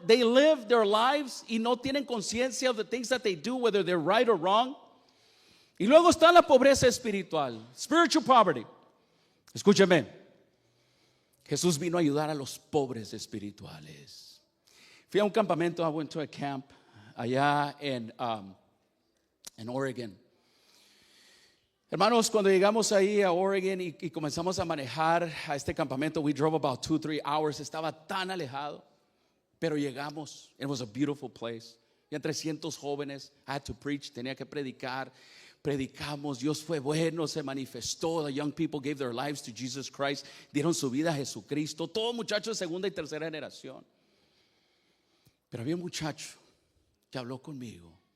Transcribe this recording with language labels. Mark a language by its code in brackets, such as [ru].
[en] They live their lives [es] y no tienen conciencia [en] of the things that they do, whether they're right or wrong. [es] Y luego está la pobreza espiritual, [en] spiritual poverty. [es] Escúcheme, Jesús vino a ayudar a los pobres espirituales. Fui a un campamento, [en] I went to a camp [es] allá en Oregon. Hermanos, cuando llegamos ahí a Oregon y comenzamos a manejar a este campamento, [en] we drove about 2-3 hours. [es] Estaba tan alejado, pero llegamos. [en] It was a beautiful place. [es] Había 300 jóvenes. [en] I had to preach, [es] tenía que predicar. Predicamos, Dios fue bueno, se manifestó. [en] The young people gave their lives to Jesus Christ, [es] dieron su vida a Jesucristo. Todos muchachos de 2ª y 3ª generación. Pero había un muchacho que habló conmigo.